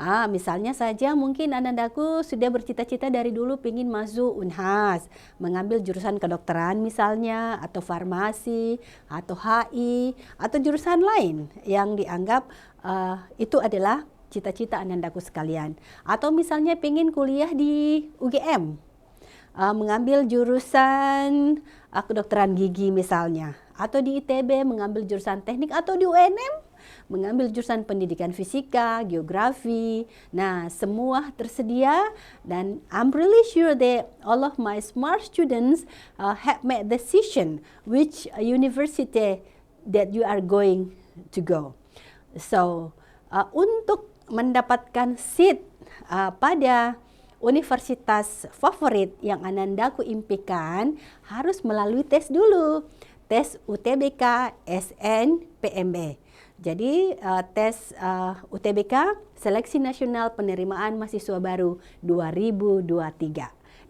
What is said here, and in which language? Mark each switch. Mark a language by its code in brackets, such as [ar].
[id] Misalnya saja mungkin anandaku sudah bercita-cita dari dulu ingin masuk Unhas, mengambil jurusan kedokteran misalnya, atau farmasi, atau HI, atau jurusan lain yang dianggap itu adalah cita-cita anandaku sekalian. Atau misalnya ingin kuliah di UGM, mengambil jurusan kedokteran gigi misalnya, atau di ITB mengambil jurusan teknik, atau di UNM mengambil jurusan pendidikan fisika, geografi. Nah, semua tersedia dan [en] I'm really sure that all of my smart students have made decision which university that you are going to go. [id] So, untuk mendapatkan seat pada universitas favorit yang anandaku impikan harus melalui tes dulu. Tes UTBK SNPMB. Jadi tes UTBK Seleksi Nasional Penerimaan Mahasiswa Baru 2023.